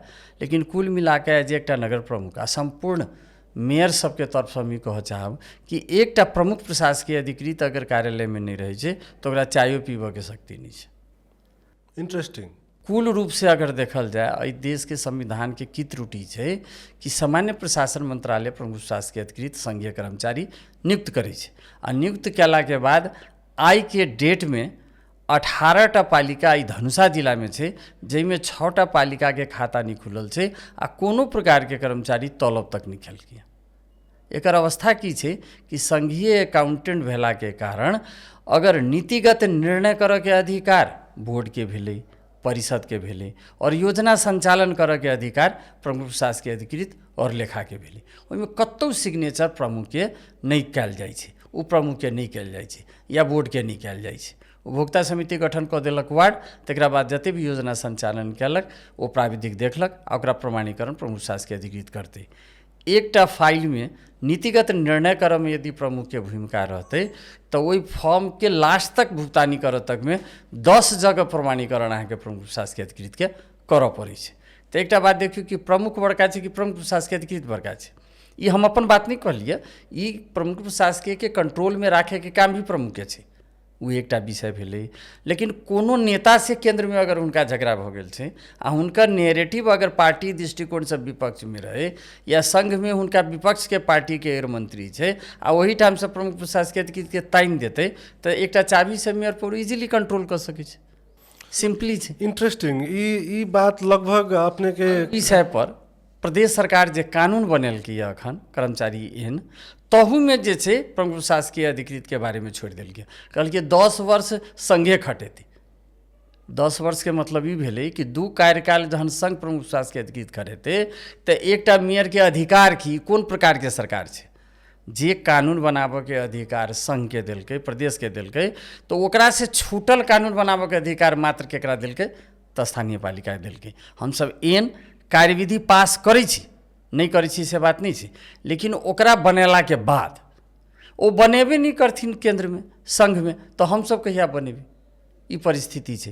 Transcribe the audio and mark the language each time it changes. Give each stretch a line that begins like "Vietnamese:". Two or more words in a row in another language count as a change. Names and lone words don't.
Maithili: लेकिन कुल मिला के जे एकटा नगर प्रमुख आ संपूर्ण मेयर सबके तरफ से हम ई कहऽ चाहब कि एकटा प्रमुख प्रशासकीय अधिकृत अगर कार्यालय में नहीं रहे छै तो ओकरा चायो पीबऽ के शक्ति नहीं छै। इंटरेस्टिंग। कुल रूप से अगर देखल जाए एहि देश के संविधान के की त्रुटि है कि सामान्य प्रशासन मंत्रालय प्रमुख प्रशासकीय अधिकृत संघीय कर्मचारी नियुक्त करे छै। आ नियुक्त केला के बाद आई के डेट में 18टा पालिका ई धनुषा जिला में छै, जैमे 6टा पालिका के खाता नहीं खुलल छै आ कोनो प्रकार के कर्मचारी तलब तक नहीं खेलकै। एकर अवस्था की छै कि संघीय अकाउंटेंट भेला के कारण अगर नीतिगत निर्णय करऽ के अधिकार बोर्ड के भेलै, परिषद के भेलै, और योजना संचालन करऽ के अधिकार प्रमुख प्रशासकीय अधिकृत और लेखा के भेलै, ओहिमे कतौ सिग्नेचर प्रमुख के नहीं कयल जाइ छै, उप प्रमुख के नहीं कयल जाइ छै, या बोर्ड के नहीं कयल जाइ छै। उपभोक्ता समिति गठन कऽ देलक वार्ड, तकरा बाद जते भी योजना संचालन कयलक ओ प्राविधिक देखलक आ ओकरा प्रमाणीकरण प्रमुख प्रशासकीय अधिकृत करतै। एकटा फाइल में नीतिगत निर्णय करऽ में यदि प्रमुख के भूमिका रहते तो ओहि फॉर्म के लास्ट तक भुगतानी करऽ तक में 10 जगह प्रमाणीकरण अहाँके प्रमुख प्रशासकीय अधिकृत के करऽ पड़ै छै। तो एकटा बात देखियो कि प्रमुख बड़का छै कि प्रमुख प्रशासकीय अधिकृत बड़का छै। ये हम अपन बात नहीं कहलिए, ई प्रमुख प्रशासकीय के कंट्रोल में राखे के काम भी प्रमुख के छै, वो एकटा विषय भेलै। लेकिन कोनो नेता से केंद्र में अगर हुनका झगड़ा भ गेल छै आ हुनकर नेरेटिव अगर पार्टी दृष्टिकोण से विपक्ष में रहे या संघ में हुनका विपक्ष के पार्टी के मंत्री छै आ वही ठाम से प्रमुख प्रशासकीय अधिकृत के ताइन देते तो एकटा चाबी से मेयर पर
English: easily control
Maithili: कर सकै छै, सिंपली छै। इंटरेस्टिंग ई बात लगभग अपने के विषय पर प्रदेश सरकार जे कानून बनेलकै यऽ अखन कर्मचारी एहन तहू में जे छै प्रमुख प्रशासकीय अधिकृत के बारे में छोड़ देलकै, कहलकै 10 वर्ष संघे खटेतै। 10 वर्ष के मतलब ई भेलै कि 2 कार्यकाल जहन संघ प्रमुख प्रशासकीय अधिकृत खटेतै तो एकटा मेयर के अधिकार की कोन प्रकार के सरकार छै, जे कानून बनाबऽ के अधिकार संघ के देलकै प्रदेश के देलकै तो ओकरा से छूटल कानून बनाबऽ के अधिकार मात्र केकरा देलकै तो स्थानीय पालिका देलकै। हमसब एहन कार्यविधि पास करै छी, नहीं करै छी से बात नहीं छै, लेकिन ओकरा बनेला के बाद ओ बनेबे नहीं करथिन केंद्र में संघ में तो हम सब कहिया बनेबे, ई परिस्थिति छै।